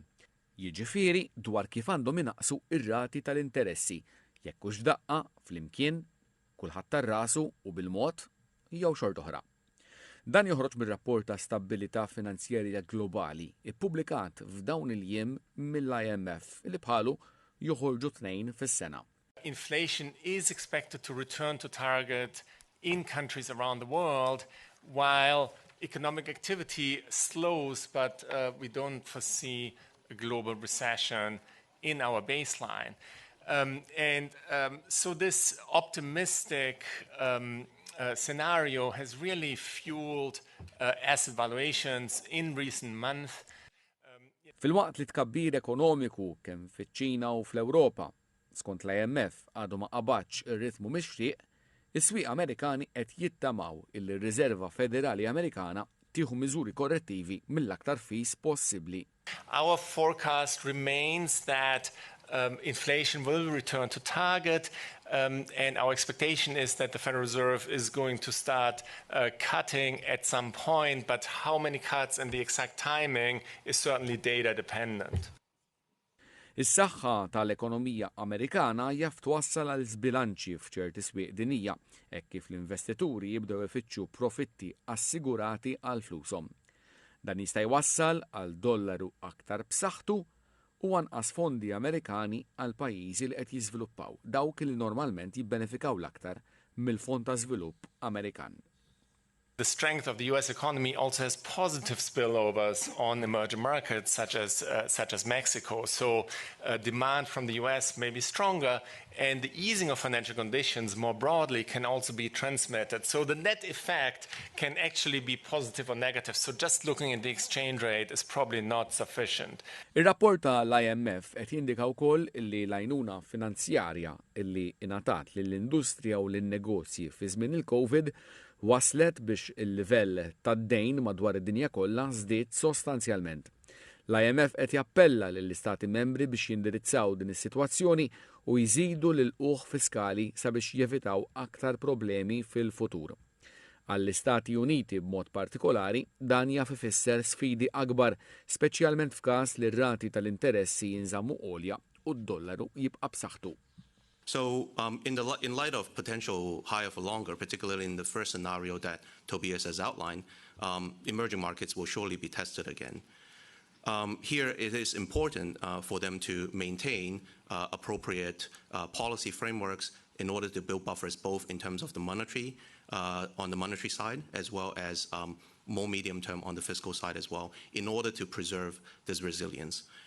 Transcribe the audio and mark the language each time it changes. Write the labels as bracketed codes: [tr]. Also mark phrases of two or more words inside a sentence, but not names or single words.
[mt] Jiġifieri dwar kif għandhom inaqsu ir-rati tal-interessi jekk hux daqqa flimkien kulħadd tar-rasu u bil-mod jew xorta oħra. Dan joħroġ mir-rapport ta' Stabilità Finanzjarja Globali ippubblikat f'dawn il-jiem mill-IMF li bħalu joħorġu 2 fis-sena. [en] Inflation is expected to return to target in countries around the world while economic activity slows, but we don't foresee a global recession in our baseline. So this optimistic scenario has really fueled asset valuations in recent months. [mt] Fil-waqt li tkabbir ekonomiku kemm fiċ-Ċina u fl-Ewropa, skont l-IMF għadu ma qabatx ir-ritmu mixtieq, is-swieq Amerikani qed jittamaw il-Riserva Federali Amerikana tieħu miżuri korrettivi mill-aktar fis possibbli. [en] Our forecast remains that inflation will return to target, and our expectation is that the Federal Reserve is going to start cutting at some point, but how many cuts and the exact timing is certainly data dependent. [mt] Is-saħħa tal-ekonomija Amerikana jaf twassal għal żbilanċi f'ċerti swieq dinija, hekk kif l-investituri jibdew ifittxu profitti assigurati għal flushom. Dan jista' jwassal għal dollaru aktar b'saħħtu u anqas fondi Amerikani għal pajjiżi li qed jiżviluppaw, dawk li normalment jibbenefikaw l-aktar mill-Fond ta' Żvilupp Amerikan. [en] The strength of the US economy also has positive spillovers on emerging markets such as Mexico. So demand from the US may be stronger, and the easing of financial conditions more broadly can also be transmitted. So the net effect can actually be positive or negative. So just looking at the exchange rate is probably not sufficient. [mt] Ir-rapport tal-IMF qed jindika wkoll li l-għajnuna finanzjarja illi ingħatat lill-industrija u lin-negozji fi żmien il-COVID waslet biex il-livell tad-dejn madwar id-dinja kollha żdied sostanzjalment. L-IMF qed jappella lill-istati membri biex jindirizzaw din is-sitwazzjoni u jżidu l-ħuq fiskali sabiex jevitaw aktar problemi fil-futur. Għall-Istati Uniti b'mod partikolari dan jaf ifisser sfidi akbar, speċjalment f'każ li r-rati tal-interessi jinżammu għolja u d-dollaru jibqa' b'saħħtu. [en] So in light of potential higher for longer, particularly in the first scenario that Tobias has outlined, emerging markets will surely be tested again. Here it is important for them to maintain appropriate policy frameworks in order to build buffers both in terms of the monetary, on the monetary side, as well as more medium term on the fiscal side as well, in order to preserve this resilience.